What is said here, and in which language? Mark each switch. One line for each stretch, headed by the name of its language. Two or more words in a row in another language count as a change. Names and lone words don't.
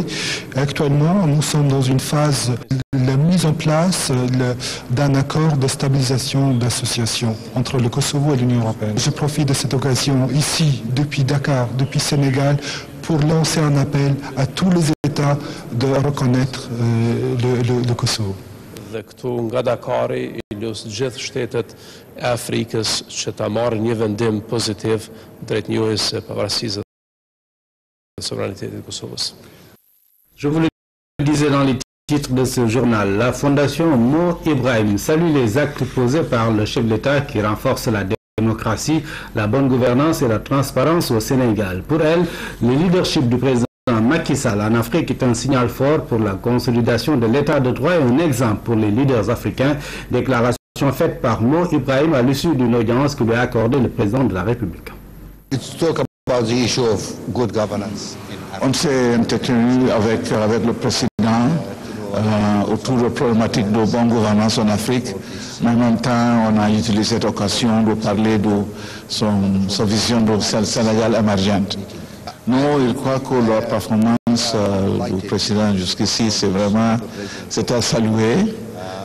French: Et actuellement, nous sommes dans une phase de la mise en place d'un accord de stabilisation d'association entre le Kosovo et l'Union européenne. Je profite de cette occasion ici, depuis Dakar, depuis Sénégal, pour lancer un appel à tous les États de reconnaître le Kosovo.
Albanian: Dhe këtu nga Dakari i lus gjithë shtetet e Afrikës që ta marrin një vendim pozitiv drejt njohjes së pavarësisë dhe sovranitetit të Kosovës.
French: Je vous le disais dans les titres de ce journal, la Fondation Mo Ibrahim salue les actes posés par le chef d'État qui renforce la démocratie, la bonne gouvernance et la transparence au Sénégal. Pour elle, le leadership du président Macky Sall en Afrique est un signal fort pour la consolidation de l'état de droit et un exemple pour les leaders africains. Déclaration faite par Mo Ibrahim à l'issue d'une audience que lui a accordée le président de la République.
English: Let's talk about the issue of good governance.
French: On s'est entretenu avec le président autour de la problématique de bonne gouvernance en Afrique, mais en même temps on a utilisé cette occasion de parler de sa vision de Sénégal émergente. Non, il croit que leur performance du président jusqu'ici, c'est à saluer.